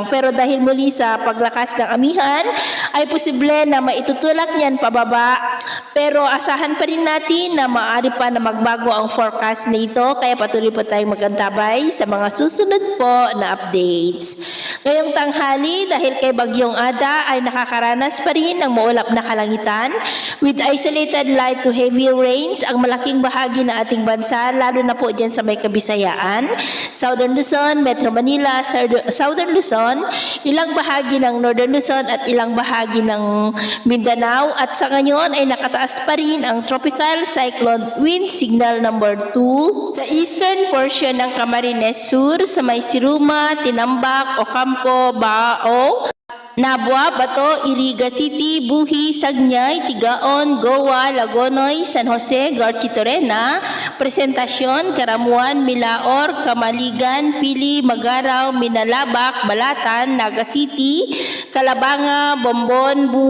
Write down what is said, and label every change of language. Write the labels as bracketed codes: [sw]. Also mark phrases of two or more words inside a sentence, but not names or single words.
[tl] Pero dahil muli sa paglakas ng amihan ay posible na maitutulak niyan pababa, pero asahan pa rin natin na maaari pa na magbago ang forecast nito, kaya patuloy po tayong magantabay sa mga susunod po na updates. Ngayong tanghali, dahil kay bagyong Ada ay nakakaranas pa rin ng maulap na kalangitan [en] with isolated light to heavy rains [tl] ang malaking bahagi ng ating bansa, lalo na po dyan sa may Kabisayaan, Southern Luzon, Metro Manila, Southern Luzon, ilang bahagi ng Northern Luzon at ilang bahagi ng Mindanao. At sa ngayon ay nakataas pa rin ang [en] tropical cyclone wind signal number 2 [tl] sa [en] eastern portion [tl] ng Camarines Sur sa may Siruma, Tinambak, Ocampo, Bao, Nabua, Bato, Iriga City, Buhi, Sagnay, Tigaon, Goa, Lagonoy, San Jose, Garchitorena, Presentasyon, Karamuan, Milaor, Kamaligan, Pili, Magaraw, Minalabak, Balatan, Naga City, Calabanga, Bombon,